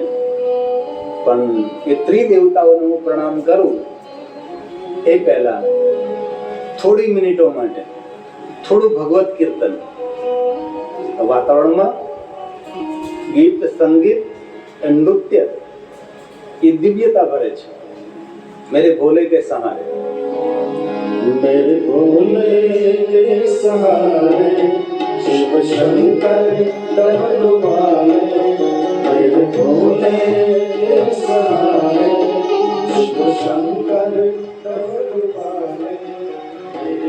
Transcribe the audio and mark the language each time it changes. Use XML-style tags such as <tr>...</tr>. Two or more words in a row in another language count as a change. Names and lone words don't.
<gu>પણ એ ત્રિદેવતાઓને હું પ્રણામ કરું એ પહેલા થોડી મિનિટો માટે થોડું ભગવત કીર્તન વાતાવરણમાં ગીત, સંગીત, નૃત્ય એ દિવ્યતા ભરે છે.</gu> <hi>मेरे भोले के सहारे, मेरे भोले के सहारे शिव शंकर डमरुवाले, मेरे भोले के सहारे शिव शंकर डमरुवाले, मेरे</hi>